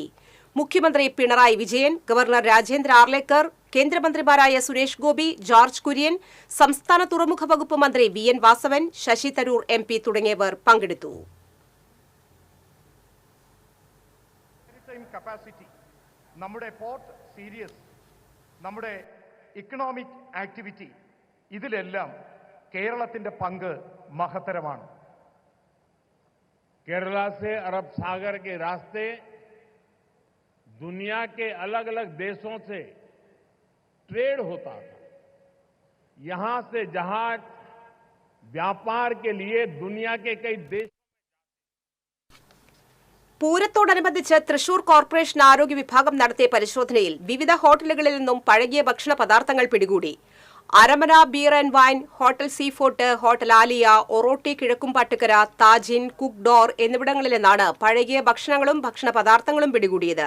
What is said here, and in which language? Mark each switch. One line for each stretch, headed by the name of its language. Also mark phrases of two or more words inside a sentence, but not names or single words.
Malayalam: മുഖ്യമന്ത്രി പിണറായി വിജയൻ, ഗവർണർ രാജേന്ദ്ര ആർലേക്കർ, കേന്ദ്രമന്ത്രിമാരായ സുരേഷ് ഗോപി, ജോർജ് കുര്യൻ, സംസ്ഥാന തുറമുഖ വകുപ്പ് മന്ത്രി VN വാസവൻ, ശശി തരൂർ MP തുടങ്ങിയവർ പങ്കെടുത്തു. നമ്മുടെ
English: economic activity
Malayalam: ഇതിലെല്ലാം കേരളത്തിന്റെ പങ്ക് മഹത്തരമാണ്.
Hindi: केरला से अरब सागर के रास्ते दुनिया के अलग अलग देशों से ट्रेड होता था. यहां से जहाज व्यापार के लिए दुनिया के कई देश.
Malayalam: പൂരത്തോടനുബന്ധിച്ച് തൃശൂർ കോർപ്പറേഷൻ ആരോഗ്യ വിഭാഗം നടത്തിയ പരിശോധനയിൽ വിവിധ ഹോട്ടലുകളിൽ നിന്നും പഴകിയ ഭക്ഷണ പദാർത്ഥങ്ങൾ പിടികൂടി. അരമന ബിയർ ആൻഡ് വൈൻ, ഹോട്ടൽ സീ ഫോർട്ട്, ഹോട്ടൽ ആലിയ, ഒറോട്ടി കിഴക്കുംപാട്ടുകര, താജിൻ, കുക്ക് ഡോർ എന്നിവിടങ്ങളിൽ നിന്നാണ് പഴകിയ ഭക്ഷണങ്ങളും ഭക്ഷണ പദാർത്ഥങ്ങളും പിടികൂടിയത്.